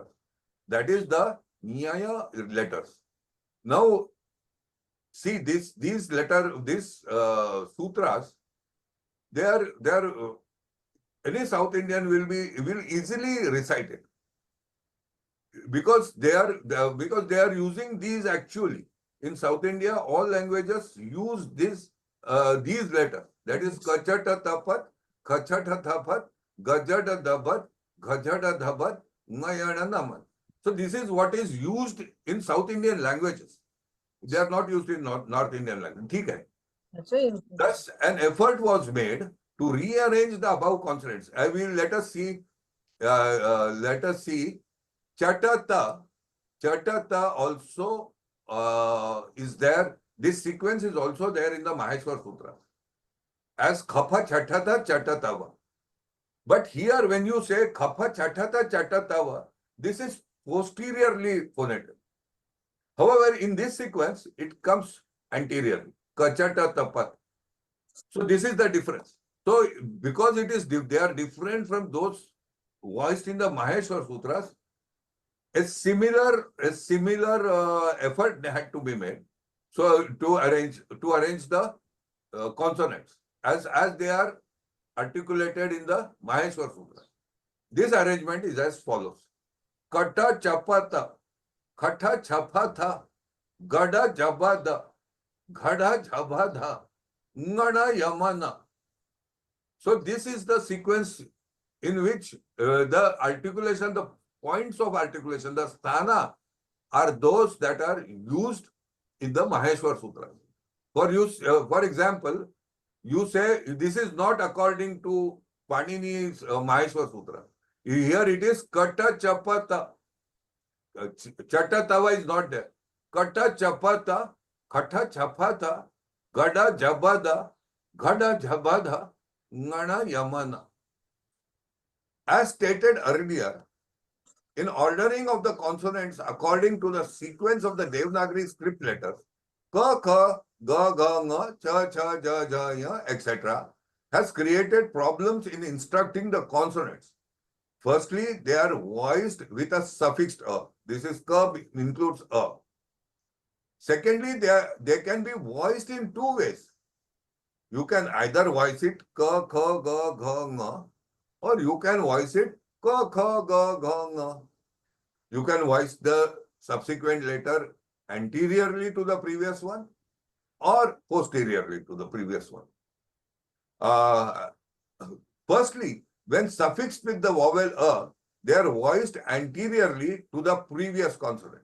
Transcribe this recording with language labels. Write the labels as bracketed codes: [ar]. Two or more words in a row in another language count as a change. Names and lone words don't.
[en] That is the Nyaya letters. Now, see these sutras, they are any South Indian will easily recite it because they are using these actually. In South India, all languages use these letters. [sa] That is kachata tapat, khachata tapat, gajada dabat, gajada dhabat, ngayana naman. [en] So this is what is used in South Indian languages. They are not used in North Indian language. [hi] ठीक है. [en] Thus, an effort was made to rearrange the above consonants. Let us see. Chatata. Chatata also is there. This sequence is also there in the Maheshwar Sutra as [sa] khapa chatata chatatava. [en] But here, when you say [sa] khapa chatata chatatava, [en] this is posteriorly phonetic. However, in this sequence, it comes anteriorly. [sa] Kachata tapat. [en] So this is the difference. So because they are different from those voiced in the Maheshwar Sutras, a similar effort had to be made. So to arrange the consonants as they are articulated in the Maheshwar Sutra. This arrangement is as follows: [sa] Kata chapata, khata chapatha, gada jabada, ghada jabadha, ngada yamana. [en] So this is the sequence in which the articulation, the points of articulation, the sthana are those that are used in the Maheshwar Sutra. For example, you say this is not according to Panini's Maheshwar Sutra. Here it is [sa] kata chapata. [en] Chatatava is not there. [sa] Kata chapata, kata chapata, gada jabada, ghada jabada, ngana yamana. [en] As stated earlier, in ordering of the consonants according to the sequence of the Devanagari script letters, [sa] ka, kha, ga, ga, nga, cha, cha, ja, ja, ya, [en] etc., has created problems in instructing the consonants. Firstly, they are voiced with a suffixed a. This is ka includes a. Secondly, they can be voiced in two ways. You can either voice it [sa] ka, kha, ga, gha, nga, [en] or you can voice it ka, kha, ga, gha, nga. You can voice the subsequent letter anteriorly to the previous one or posteriorly to the previous one. Firstly, when suffixed with the vowel a, they are voiced anteriorly to the previous consonant.